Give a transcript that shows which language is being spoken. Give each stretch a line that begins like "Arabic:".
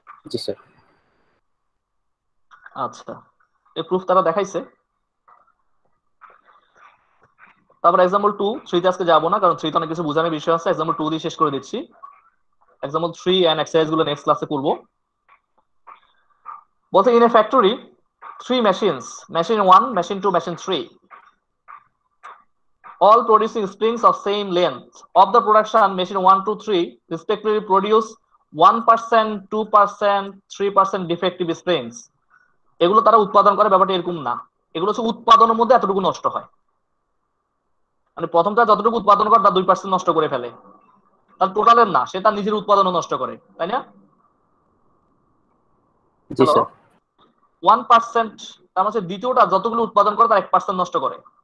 Bangla: জি sir. আচ্ছা, এই proof তারা দেখাইছে। তারপর এক্সাম্পল 2, 3 তে আজকে যাবো না, কারণ 3 তে অনেক কিছু বোঝানোর বিষয় আছে। এক্সাম্পল 2 দিয়ে শেষ করে দিচ্ছি। এক্সাম্পল 3 এন্ড এক্সারসাইজ গুলো নেক্সট ক্লাসে করব। বলতে
English: In a factory 3 machines, machine 1, machine 2, machine 3, all producing springs of same length. Of the production, machine 1, 2, 3 respectively produce 1%, 2%, 3% defective springs.
Bangla: এগুলো তারা উৎপাদন করে, ব্যাপারটা এরকম না। এগুলো হচ্ছে উৎপাদনের মধ্যে এতটুকু নষ্ট হয়, মানে প্রথমটা যতটুকু উৎপাদন করে তার 2% নষ্ট করে ফেলে। তার টোটালের না, সে তার নিজের উৎপাদনও নষ্ট করে, তাই না? জি স্যার। 1% তার মানে দ্বিতীয়টা যতগুলো উৎপাদন করে তার 1% নষ্ট করে।